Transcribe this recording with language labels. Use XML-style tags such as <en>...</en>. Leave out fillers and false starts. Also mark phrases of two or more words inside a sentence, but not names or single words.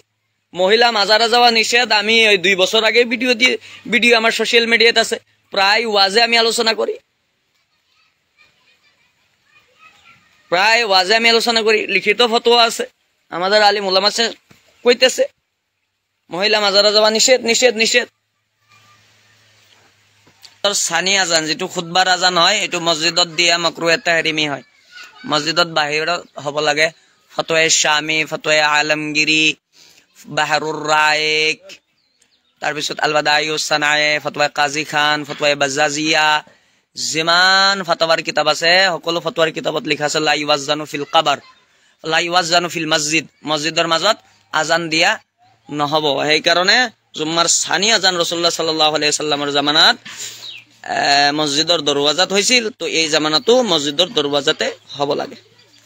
<bn>মহিলা মাজারে যাওয়া নিষেধ, আমি ওই 2 বছর আগে ভিডিও আমার সোশ্যাল মিডিয়াতে আছে, প্রায় ওয়াজে আমি আলোচনা করি, লিখিত ফতোয়া আছে, আমাদের</bn> <ar>عالم علماء</ar> <bn>কইতেছে মহিলা মাজারে যাওয়া নিষেধ নিষেধ নিষেধ।</bn> <as>সানি আজান, যেটো খুতবার আজান হয়, এইটো মসজিদত দিয়া মাকরুহ তাহরিমি হয়, মসজিদত বাহিৰত হব লাগে। ফতোয়া শামি, ফতোয়া আলমগিরি, বাহারুর রায়েক, তাৰপিছত আলবাদায়ুস সানায়ে, ফতোয়া কাজী খান, ফতোয়া বাজাজিয়া, যিমান ফতোয়াৰ কিতাপ আছে সকলো ফতোয়াৰ কিতাপত লিখা আছে</as> <ar>لا يؤذن في القبر، لا يؤذن في المسجد,</ar> <as>মসজিদৰ মাজত আজান দিয়া নহব। সেইকাৰণে জুম্মাৰ সানি আজান রাসূলুল্লাহ সাল্লাল্লাহু আলাইহি ওয়াসাল্লামৰ জামানাত মসজিদৰ দরওয়াজাত হৈছিল, তো এই জামানাতো মসজিদৰ দরওয়াজাতে হব লাগে।</as>